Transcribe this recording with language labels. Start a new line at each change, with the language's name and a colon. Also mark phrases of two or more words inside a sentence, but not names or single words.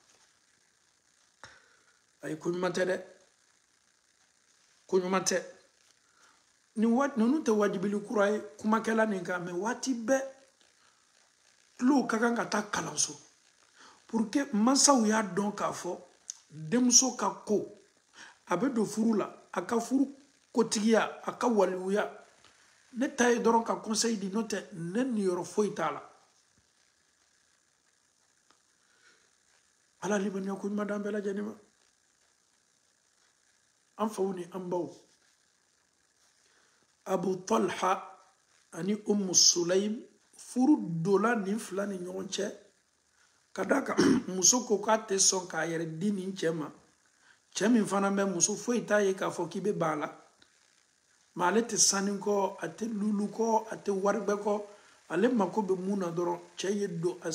Bambara: ayi ko ɲuman tɛ dɛ ko ɲuman tɛ ninnu tɛ wajibili kura ye kumakɛla nin kan mɛ waati bɛɛ tulow ka kan ka taa kalanso
French: pour que
Bambara: mansaw y'a dɔn k'a fɔ denmuso ka ko a bɛ don furu la a ka furu kotigiya a ka waliyuya ne ta ye dɔrɔn ka conseil di n'o tɛ ne niyɔrɔ foyi t'a la ala limaniya ko ɲuman d'an bɛɛ lajɛlen ma an faw ni an baw abu talha ani ummu sulaim furu dola nin fila ni ɲɔgɔn cɛ ka da kan muso ko k'a tɛ sɔn k'a yɛrɛ di nin cɛ ma cɛ min fana bɛ muso foyi t'a ye k'a fɔ k'i bɛ ban a la ma ale tɛ sanu kɔ a tɛ lulu kɔ a tɛ waribɛ kɔ ale mako bɛ mun na dɔrɔn cɛ ye don a